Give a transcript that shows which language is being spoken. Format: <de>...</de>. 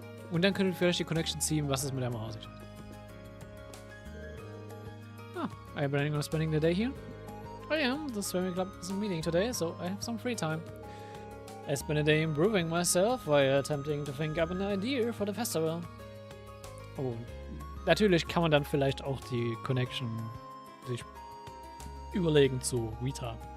<de>Und dann könnt ihr vielleicht die Connection ziehen, was es mit der Maus ist.</de> <en>Are you planning on spending the day here? I am. The swimming club is meeting today, so I have some free time. I spent a day improving myself while attempting to think up an idea for the festival.</en> <de>Oh, natürlich kann man dann vielleicht auch die Connection sich überlegen zu Rita.</de>